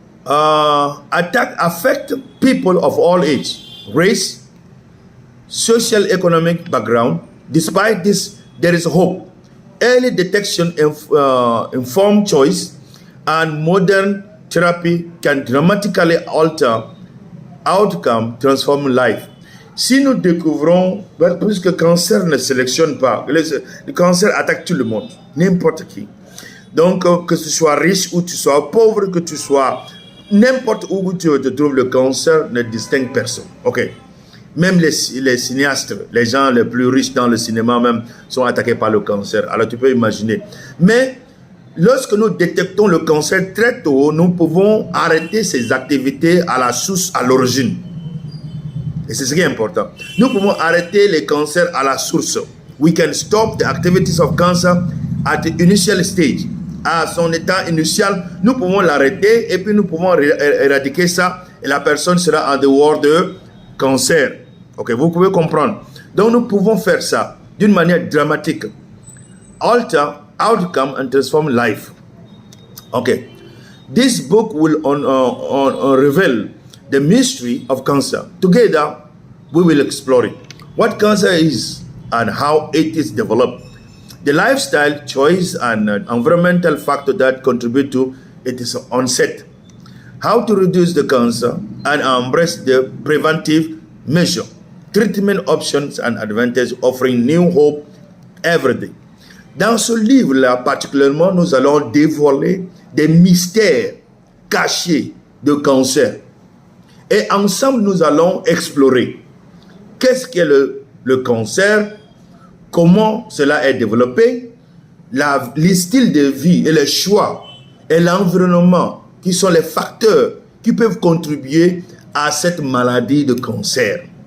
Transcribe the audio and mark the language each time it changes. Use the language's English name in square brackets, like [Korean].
[English] Attack affect people of all age, race, social economic background. Despite this, there is hope. Early detection, informed choice, and modern therapy can dramatically alter outcome, transform life. [French] Si nous découvrons, puisque le cancer ne sélectionne pas, le cancer attaque tout le monde, n'importe qui. Donc, que tu sois riche ou tu sois pauvre, que tu sois n'importe où tu te trouves, le cancer ne distingue personne. Ok. Même les cinéastes, les gens les plus riches dans le cinéma même sont attaqués par le cancer. Alors tu peux imaginer. Mais lorsque nous détectons le cancer très tôt, nous pouvons arrêter ces activités à la source, à l'origine. Et c'est ce qui est important. Nous pouvons arrêter les cancers à la source. [English] We can stop the activities of cancer at the initial stage. [French] À son état initial, nous pouvons l'arrêter et puis nous pouvons éradiquer ça et la personne sera en dehors de cancer. Ok, vous pouvez comprendre. Donc nous pouvons faire ça d'une manière dramatique. [English] Alter outcome and transform life. Okay, this book will reveal the mystery of cancer. Together, we will explore it. What cancer is and how it is developed. The lifestyle choice and environmental factor that contribute to its onset. How to reduce the cancer and embrace the preventive measure. Treatment options and advantages offering new hope every day. [French] Dans ce livre-là, particulièrement, nous allons dévoiler des mystères cachés de cancer. Et ensemble, nous allons explorer qu'est-ce qu'est le cancer, comment cela est développé, les styles de vie et les choix et l'environnement qui sont les facteurs qui peuvent contribuer à cette maladie de cancer.